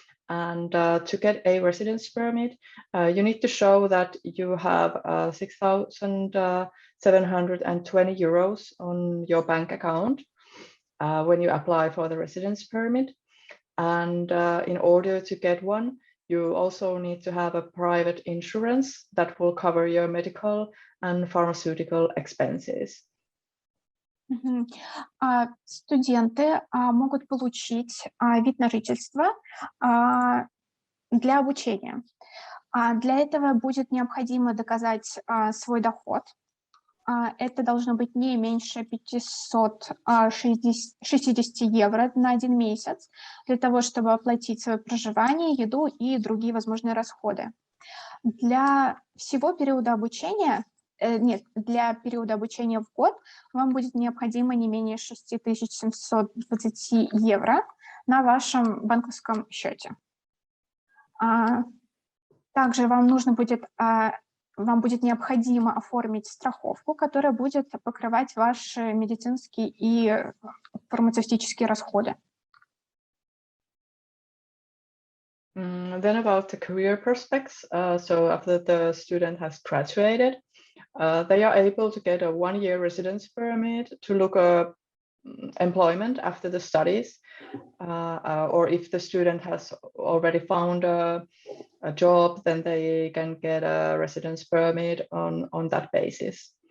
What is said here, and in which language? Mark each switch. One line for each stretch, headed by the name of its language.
English: And to get a residence permit, you need to show that you have 6,720 euros on your bank account when you apply for the residence permit. And in order to get one, you also need to have a private insurance that will cover your medical and pharmaceutical expenses.
Russian: Студенты могут получить вид на жительство для обучения. Для этого будет необходимо доказать свой доход. Это должно быть не меньше 560 евро на 1 месяц для того, чтобы оплатить свое проживание, еду и другие возможные расходы. Для всего периода обучения, для периода обучения в год вам будет необходимо не менее 6720 евро на вашем банковском счете. Также вам будет необходимо оформить страховку, которая будет покрывать ваши медицинские и фармацевтические расходы.
English: Then about the career prospects. So after the student has graduated, they are able to get a 1-year residence permit to look up employment after the studies, or if the student has already found a job, then they can get a residence permit on that basis.